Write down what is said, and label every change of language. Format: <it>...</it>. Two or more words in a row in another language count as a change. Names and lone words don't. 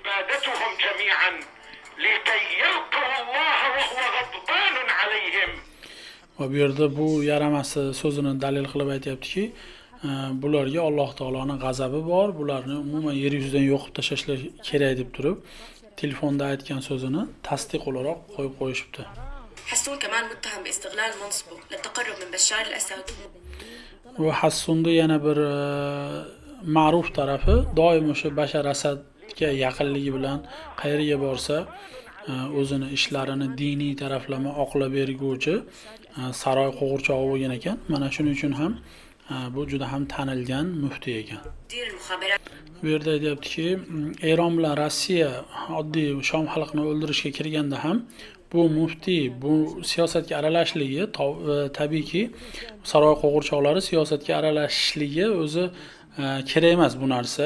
<uz>Va bu yerda bu yaramasi so'zini dalil qilib aytayaptiki, bularga Alloh taoloning g'azabi bor, bularni umuman yer yuzidan yo'q qilib tashlashlar kerak deb turib, telefonda aytgan so'zini tasdiq o'laroq qo'yib qo'yishibdi.</uz> <ar>حسون كمان متهم باستغلال منصبه للتقرب من بشار الأسد.</ar> <uz>Va Hassunda yana bir ma'ruf tarafi, doim o'sha Bashar Asadga yaqinligi bilan qayerga borsa, o'zini ishlarini diniy taraflama oqlab berguvchi saroy qo'g'irchog'i bo'lgan ekan. Mana shuning uchun ham bu juda ham tanilgan muftiy ekan.</uz> <ar>مدير المخابرات</ar> <uz>Bu yerda aytyaptiki, Eron bilan Rossiya oddiy Shom xalqini o'ldirishga kirganda ham bu muftiy bu siyosatga aralashishligi tabiiyki saroy qo'g'irchoqlari siyosatga aralashishligi o'zi kerak emas bu narsa.</uz>